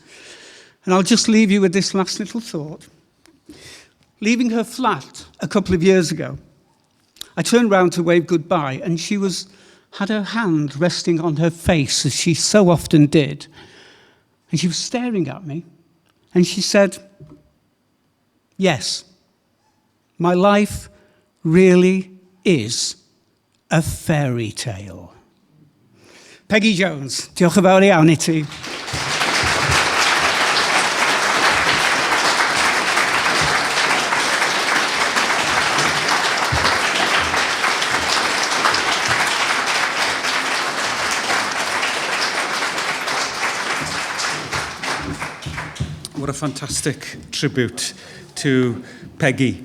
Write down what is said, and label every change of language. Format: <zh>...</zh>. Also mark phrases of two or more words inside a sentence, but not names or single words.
<en>And I'll just leave you with this last little thought. Leaving her flat a couple of years ago, I turned round to wave goodbye, and she had her hand resting on her face, as she so often did. And she was staring at me, and she said, "Yes, my life really is a fairy tale."</en> <cy>Peggy Jones, diolch yn fawr iawn I ti.</cy> <en>What a fantastic tribute to Peggy.</en>